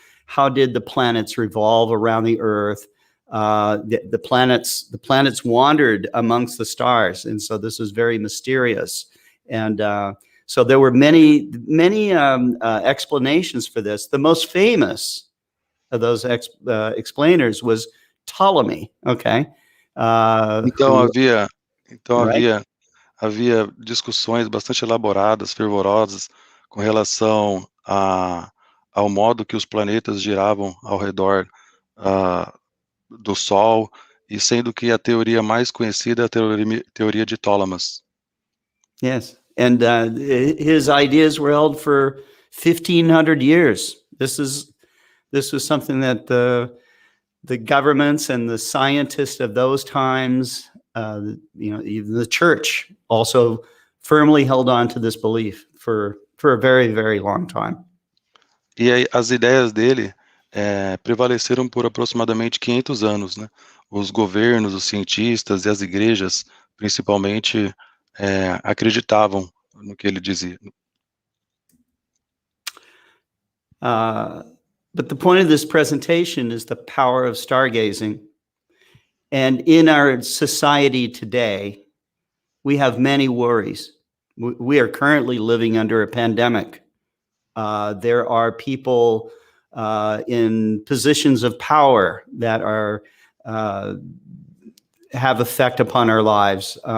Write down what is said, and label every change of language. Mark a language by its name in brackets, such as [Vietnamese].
[English] how did the planets revolve around the Earth? The planets wandered amongst the stars, and so this is very mysterious. And so there were many explanations for this. The most famous of those explainers was Ptolemy. Okay, [Portuguese] Então [English] who, [Portuguese] havia, então [English] right? [Portuguese] havia, havia discussões bastante elaboradas, fervorosas, com relação ao modo que os planetas giravam ao redor do Sol, e sendo que a teoria mais conhecida é a teoria de Ptolemy. [English] Yes, and his ideas were held for 1,500 years. This was something that the governments and the scientists of those times, even the church, also firmly held on to this belief for a very, very long time. [Portuguese] E aí, as ideias dele prevaleceram por aproximadamente 500 anos, né? Os governos, os cientistas e as igrejas, principalmente, acreditavam no que ele dizia. [English] But the point of this presentation is the power of stargazing. And in our society today, we have many worries. We are currently living under a pandemic. There are people in positions of power that have effect upon our lives.